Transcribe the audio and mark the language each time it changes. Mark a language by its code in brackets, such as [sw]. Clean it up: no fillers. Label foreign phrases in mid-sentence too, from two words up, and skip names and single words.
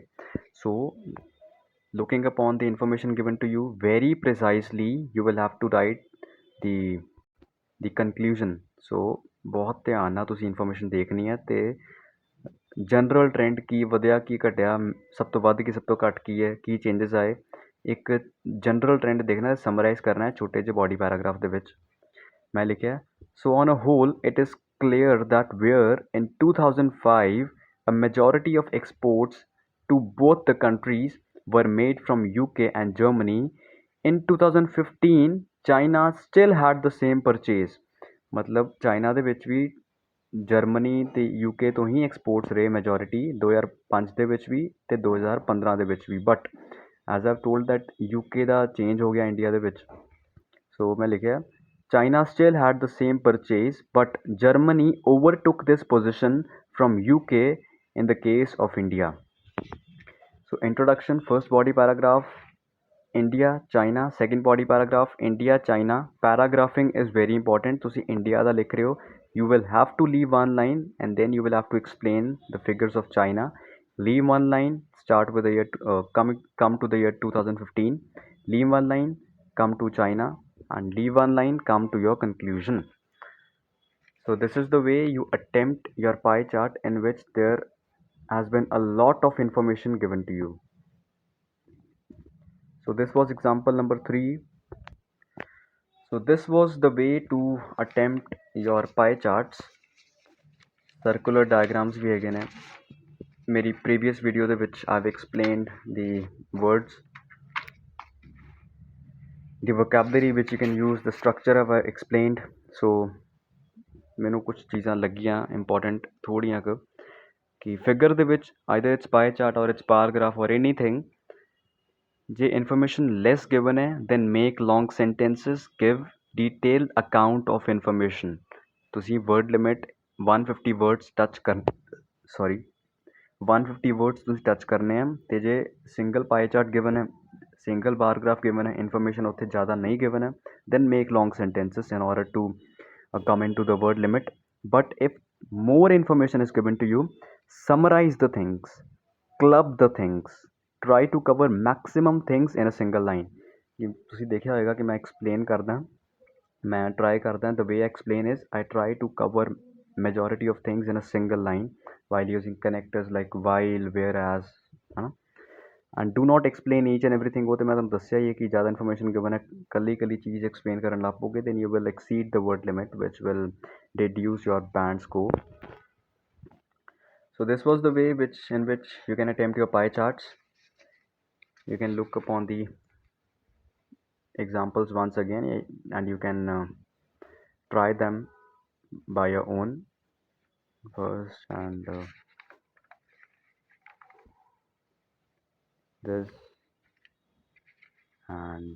[en] ਸੋ looking upon the information given to you very precisely, you will have to write the conclusion. [pa] So ਬਹੁਤ ਧਿਆਨ ਨਾਲ ਤੁਸੀਂ ਇਨਫੋਰਮੇਸ਼ਨ ਦੇਖਣੀ ਹੈ, ਅਤੇ [en] general trend [pa] ਕੀ ਵਧਿਆ ਕੀ ਘਟਿਆ, ਸਭ ਤੋਂ ਵੱਧ ਕੀ ਸਭ ਤੋਂ ਘੱਟ ਕੀ ਹੈ, ਕੀ ਚੇਂਜਸ ਆਏ, ਇੱਕ [en] general trend [pa] ਦੇਖਣਾ, ਸਮਰਾਈਜ਼ ਕਰਨਾ ਹੈ ਛੋਟੇ ਜਿਹੇ [en] body paragraph [pa] ਦੇ ਵਿੱਚ। ਮੈਂ ਲਿਖਿਆ, [en] so on a whole it is clear that where in 2005 a majority of exports to both the countries were made from UK and Germany, in 2015 China still had the same purchase. [pa] ਮਤਲਬ ਚਾਈਨਾ ਦੇ ਵਿੱਚ ਵੀ ਜਰਮਨੀ ਅਤੇ UK ਤੋਂ ਹੀ ਐਕਸਪੋਰਟਸ ਰਹੇ ਮੈਜੋਰਿਟੀ 2005 ਦੇ ਵਿੱਚ ਵੀ ਅਤੇ 2015 ਦੇ ਵਿੱਚ ਵੀ, [en] but as I've told that [pa] UK ਦਾ ਚੇਂਜ ਹੋ ਗਿਆ ਇੰਡੀਆ ਦੇ ਵਿੱਚ। ਸੋ ਮੈਂ ਲਿਖਿਆ, [en] China still had the same purchase, but Germany overtook this position from UK in the case of India. So introduction, first body paragraph, India, China, second body paragraph, India, China. Paragraphing is very important. [pa] ਤੁਸੀਂ India ਦਾ ਲਿਖ ਰਹੇ ਹੋ, [en] you will have to leave one line and then you will have to explain the figures of China. Leave one line, start with the year, come to the year 2015. Leave one line, come to China, and leave one line, come to your conclusion. So this is the way you attempt your pie chart in which there has been a lot of information given to you. So this was example number 3. So this was the way to attempt your pie charts. Circular diagrams [pa] ਵੀ ਹੈਗੇ ਨੇ ਮੇਰੀ [en] previous video [pa] ਦੇ ਵਿੱਚ [en] I've explained the words, the vocabulary which you can use, the structure I've explained. So [pa] ਮੈਨੂੰ ਕੁਝ ਚੀਜ਼ਾਂ ਲੱਗੀਆਂ ਇੰਪੋਰਟੈਂਟ ਥੋੜ੍ਹੀਆਂ ਕੁ, ਕਿ ਫਿਗਰ ਦੇ ਵਿੱਚ [en] either it's pie chart or it's paragraph or anything, ਜੇ information less given ਹੈ then make long sentences, give detailed account of information. ਤੁਸੀਂ word limit 150 words touch 150 words [pa] ਤੁਸੀਂ ਟੱਚ ਕਰਨੇ ਆ, ਅਤੇ ਜੇ [en] single pie chart given ਹੈ, single paragraph given ਹੈ, ਇਨਫੋਰਮੇਸ਼ਨ [pa] ਉੱਥੇ ਜ਼ਿਆਦਾ ਨਹੀਂ [en] ਗਿਵਨ ਹੈ, then make long sentences in order to come into the word limit. But if more information is given to you, summarize the things, club the things, try to cover maximum things in a single line. [pa] ਤੁਸੀਂ ਦੇਖਿਆ ਹੋਏਗਾ ਕਿ ਮੈਂ ਐਕਸਪਲੇਨ ਕਰਦਾ, ਮੈਂ ਟਰਾਈ ਕਰਦਾ, [en] the way I explain is I try to cover majority of things in a single line while using connectors like while, whereas, [pa] ਹੈ ਨਾ। [en] and do not explain each and everything. [pa] ਉਹ ਤਾਂ ਮੈਂ ਤੁਹਾਨੂੰ ਦੱਸਿਆ ਹੀ ਹੈ ਕਿ ਜ਼ਿਆਦਾ ਇਨਫੋਰਮੇਸ਼ਨ ਗਿਵਨ ਹੈ, ਕੱਲੀ ਚੀਜ਼ ਐਕਸਪਲੇਨ ਕਰਨ ਲੱਗ ਪਓਗੇ [en] then you will exceed the word limit which will reduce your band scope. So this was the way in which you can attempt your pie charts. You can look upon the examples once again, and you can try them by your own first, and this and this.